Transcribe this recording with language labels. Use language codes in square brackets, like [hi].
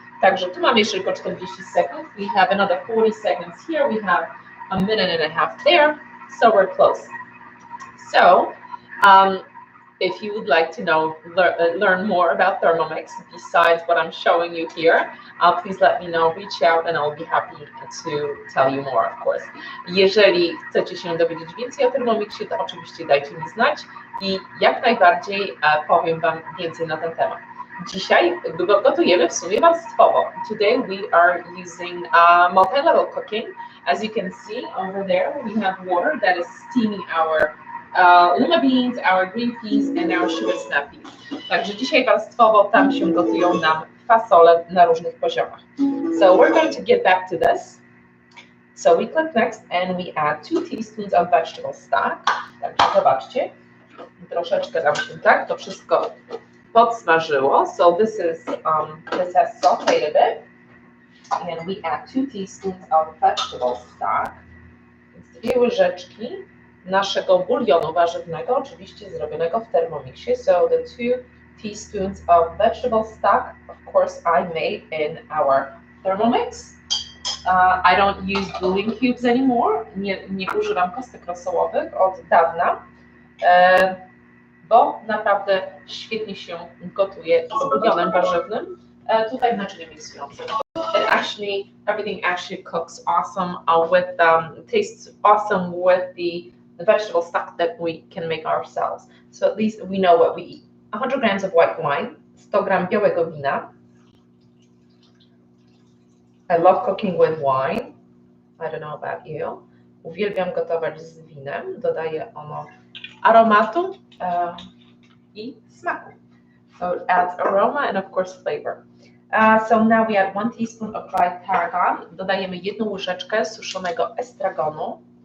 [pl] Także tu mamy jeszcze tylko 40 sekund. [en] We have another 40 seconds here. We have a minute and a half there. So we're close. So, if you would like to learn more about Thermomix besides what I'm showing you here, please let me know, reach out, and I'll be happy to tell you more, of course. [pl] Jeżeli chcecie się dowiedzieć więcej o Thermomixie, to oczywiście dajcie mi znać i jak najbardziej powiem Wam więcej na ten temat. Dzisiaj gotujemy w sumie warstwowo. [en] Today we are using multi-level cooking. As you can see over there, we have water that is steaming our lima beans, our green peas and our sugar snap peas. [pl] Także dzisiaj warstwowo tam się gotują nam fasole na różnych poziomach. [en] So we're going to get back to this. So we click next and we add 2 teaspoons of vegetable stock. [pl] Także zobaczcie, troszeczkę nam się to wszystko podsmażyło. [en] So this has sauteed a bit. And we add 2 teaspoons of vegetable stock. [pl] Więc 2 łyżeczki naszego bulionu warzywnego, oczywiście zrobionego w Thermomixie. [en] So the 2 teaspoons of vegetable stock, of course I made in our Thermomix. I don't use bouillon cubes anymore. [pl] Nie używam kostek rosołowych od dawna, bo naprawdę świetnie się gotuje z bulionem warzywnym, tutaj w naczyniu miksującym. [en] Actually, everything actually cooks awesome tastes awesome with the vegetable stock that we can make ourselves. So at least we know what we eat. 100 grams of white wine, [pl] 100 gram białego wina. [en] I love cooking with wine. I don't know about you. [pl] Uwielbiam gotować z winem. Dodaje ono aromatu i smaku. [en] So it adds aroma and of course flavor. So now we add 1 teaspoon of dried tarragon. [pl] Dodajemy 1 łyżeczkę suszonego estragonu.